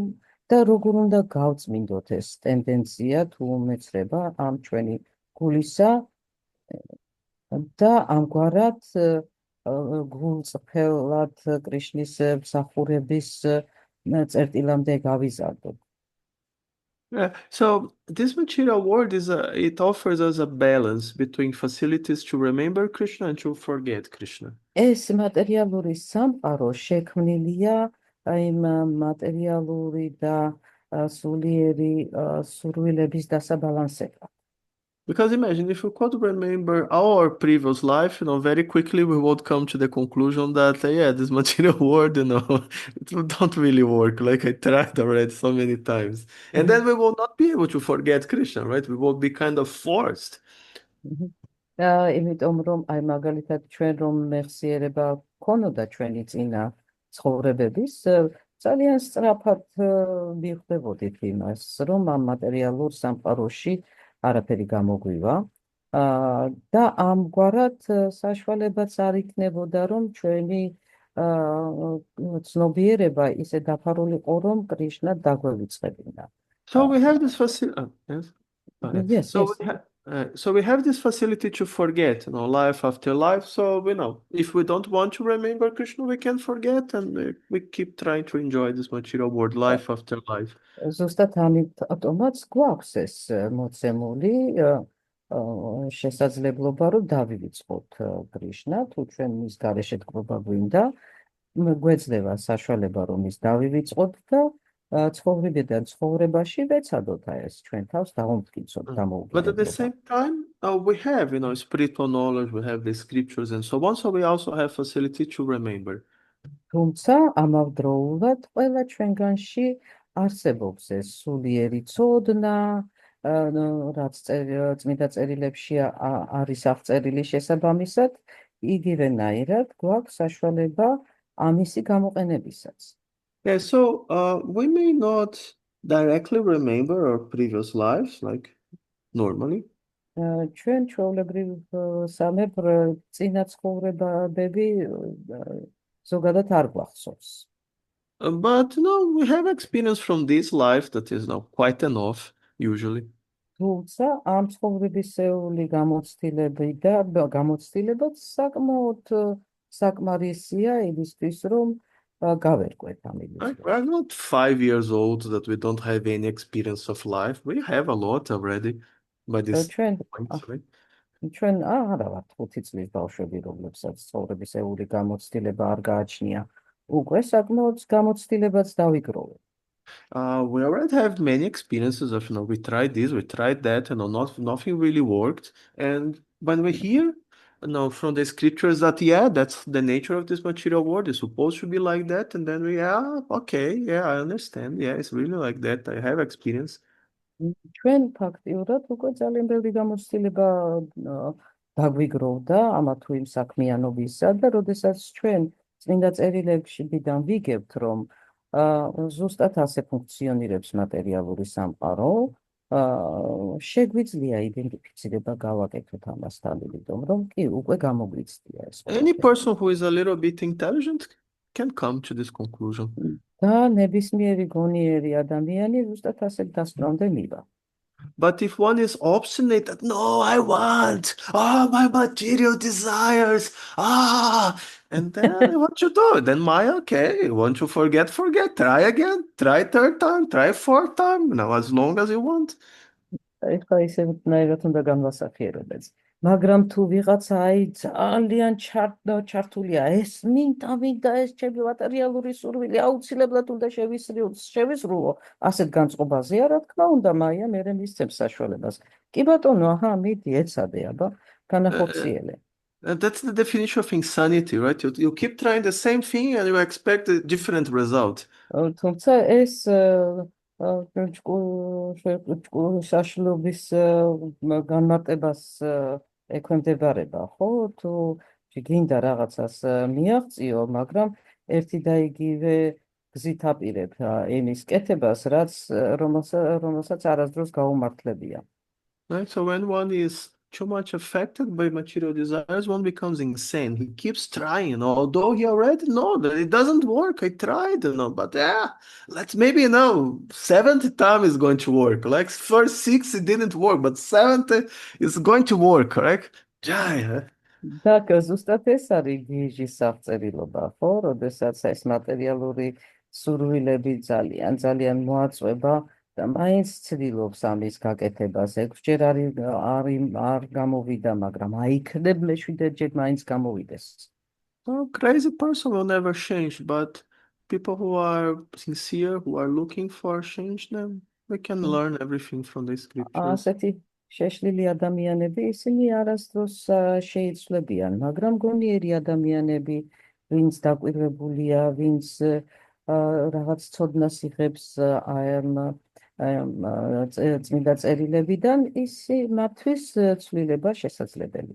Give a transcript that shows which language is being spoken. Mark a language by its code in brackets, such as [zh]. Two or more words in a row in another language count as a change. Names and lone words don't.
[ka] და როგორ უნდა გავწმინდოთ ეს ტენდენცია თუ უმეცრება ამ ჩვენი გულისა და ამგვარად გულწრფელად კრიშნის მსახურების წერტილამდე გავიზარდოთ. [en] So this material world it offers us a balance between facilities to remember Krishna and to forget Krishna. [ka] ეს მატერიალური სამყარო შექმნილია იმ მატერიალური და სულიერი სურვილების დასაბალანსებლად. [en] Because imagine if we could remember our previous life, very quickly we would come to the conclusion that, yeah, this material world, it don't really work. Like I tried already so many times. And then we will not be able to forget Krishna, right? We will be kind of forced. [ka] იმიტომ რომ აი მაგალითად ჩვენ რომ მეხსიერება ქონოდა ჩვენი წინა ცხოვრებების, ძალიან სწრაფად მივხვდებოდით იმას, რომ ამ მატერიალურ სამყაროში არაფერი გამოგვივა და ამგვარად საშუალებაც არ იქნებოდა, რომ ჩვენი ცნობიერება ისე დაფარულიყო, რომ კრიშნა დაგვევიწყებინა. [en] So we have this facility. Yes. Go ahead. Yes, So yes. we have this facility to forget, life after life. So if we don't want to remember Krishna, we can forget, and we keep trying to enjoy this material world, life after life. [ka] ზუსტად ამიტომაც გვაქვს ეს მოცემული შესაძლებლობა, რომ დავივიწყოთ კრიშნა, თუ ჩვენ მის გარეშე დგობა გვინდა, გვეძლევა საშუალება, რომ ის დავივიწყოთ და ცხოვრებიდან ცხოვრებაში ვეცადოთ ეს ჩვენ თავს დავუმტკიცოთ, [en] But at the [ka] დამოუკიდებლობა. [en] same time, we have, spiritual knowledge, we have the scriptures and so on. So we also have facility to remember. [ka] თუმცა ამავდროულად ყველა ჩვენგანში არსებობს ეს სულიერი ცოდნა, რაც წმინდა წერილებში არის აღწერილი შესაბამისად, იგივენაირად გვაქვს საშუალება ამისი გამოყენებისაც. [en] Yeah, so we may not directly remember our previous lives, like normally. [ka] ჩვენ ჩვეულებრივ სამებ წინა ცხოვრებები ზოგადად არ გვახსოვს. [en] But we have experience from this life that is quite enough, usually. [ka] თუმცა ამ ცხოვრებისეული გამოცდილებაც საკმაოდ საკმარისია იმისთვის, რომ გავერკვეთ ამ ილუზიას. [en] We're not 5 years old that we don't have any experience of life. We have a lot already by this [ka] ჩვენ [en] point, right? [ka] ჩვენ არა ვართ 5 წლის ბავშვები, რომლებსაც ცხოვრებისეული გამოცდილება არ გააჩნია. უკვე საკმაოდ გამოცდილებაც დავიგროვეთ. [en] We already have many experiences of, we tried this, we tried that, nothing really worked. And when we hear, from the scriptures that, that's the nature of this material world, it's supposed to be like that, and then okay, I understand. Yeah, it's really like that. I have experience. [ka] ჩვენ ფაქტიურად უკვე ძალიან ბევრი გამოცდილება დაგვიგროვდა ამა თუ იმ საქმიანობისა და როდესაც ჩვენ წმინდა წერილებიდან ვიგებთ, რომ ზუსტად ასე ფუნქციონირებს მატერიალური სამყარო, შეგვიძლია იდენტიფიცირება გავაკეთოთ ამასთან, იმიტომ რომ კი უკვე გამოგვიცდია ეს [en] Any [ka] ყველაფერი. [en] person who is a little bit intelligent can come to this conclusion. [ka] და ნებისმიერი გონიერი ადამიანი ზუსტად ასე დასკვნამდე მივა. [en] But if one is obstinate that, no, I want, my material desires, and then what you do? Then okay, you want to forget, try again, try third time, try fourth time, as long as you want. [ka] ეხლა ისე ნაირად უნდა განვასახიერებდეს. მაგრამ თუ ვიღაცა ძალიან ჩართულია, ეს მინდა ეს ჩემი მატერიალური სურვილი აუცილებლად უნდა შევისრულო, ასეთ განწყობაზე რა თქმა უნდა, მაია მერე მისცემს საშუალებას. კი ბატონო, აჰა, მიდი ეცადე, აბა, განახორციელე. [en] That's the definition of insanity, right? You keep trying the same thing and you expect a different result. [ka] თუმცა ეს საშლობის განმარტებას ექვემდებარება, ხო? თუ გინდა რაღაცას მიაღწიო, მაგრამ ერთი და იგივე გზით აპირებ იმის კეთებას, რომელსაც არასდროს გაუმართლებია. [en] Right? So when one is too much affected by material desires, one becomes insane. He keeps trying, although he already knows that it doesn't work. I tried, but let's maybe 70 times is going to work. Like first 6 it didn't work, but 70 is going to work, correct? [ka] და ზუსტად ეს არის გიჟის აღწერილობა, ხო? როდესაც ეს მატერიალური სურვილები ძალიან მოაწყვება და მაინც ცდილობს ამის გაკეთებას. 6-ჯერ არ გამოვიდა, მაგრამ აიქნებ მე-7-ჯერ მაინც გამოვიდეს. [en] Crazy person will never change, but people who are sincere, who are looking for change, then we can learn everything from the scriptures. [ka] ასეთი შეშლილი ადამიანები ისინი არასდროს შეიცვლებიან, მაგრამ გონიერი ადამიანები, ვინც დაკვირვებულია, ვინც რაღაც ცოდნას იღებს წმინდა წერილებიდან, მათთვის ცვლილება შესაძლებელია.